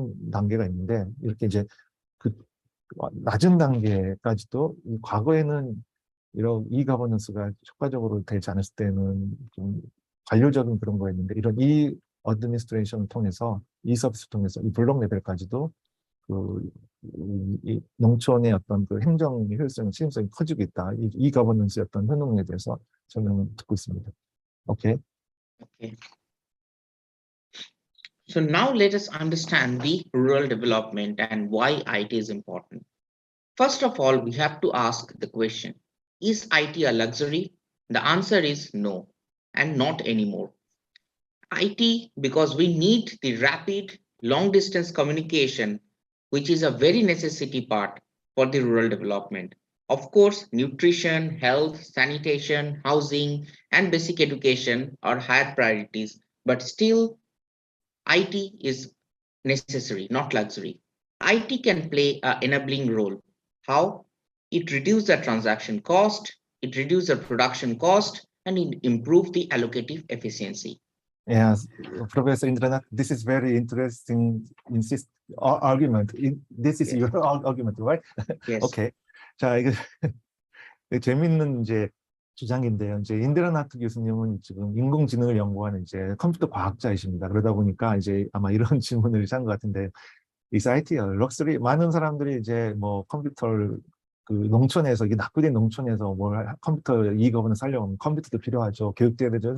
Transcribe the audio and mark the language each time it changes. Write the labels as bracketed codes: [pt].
[ko] 단계가 있는데 이렇게 이제 그 낮은 단계까지도 과거에는 이런 이 거버넌스가 효과적으로 되지 않았을 때는 좀 관료적인 그런 거였는데 이런 이 어드미니스트레이션을 통해서 이 서비스를 통해서 이 블록 레벨까지도 이 농촌의 어떤 그 행정 효율성, 책임성이 커지고 있다. 이 거버넌스의 어떤 효능에 대해서 설명을 듣고 있습니다. 오케이. [en] Okay. So now let us understand the rural development and why IT is important. First of all, we have to ask the question, is IT a luxury? The answer is no, and not anymore. IT, because we need the rapid long distance communication, which is a very necessity part for the rural development. Of course, nutrition, health, sanitation, housing, and basic education are higher priorities, but still IT is necessary, not luxury. IT can play an enabling role. How? It reduces the transaction cost, it reduces the production cost, and it improves the allocative efficiency. Yes, Professor Indranath, this is very interesting argument. This is Yes. your argument, right? Yes. [ko] 오케이. 자, 이거 재밌는 이제 주장인데요. 이제 인드라나트 교수님은 지금 인공지능을 연구하는 이제 컴퓨터 과학자이십니다. 그러다 보니까 이제 아마 이런 질문을 한 것 같은데, [en] is IT a luxury? [ko] 많은 사람들이 이제 뭐 컴퓨터를 그 농촌에서 이게 낙후된 농촌에서 뭘 컴퓨터 이거는 살려면 컴퓨터도 필요하죠. 교육돼야 되죠.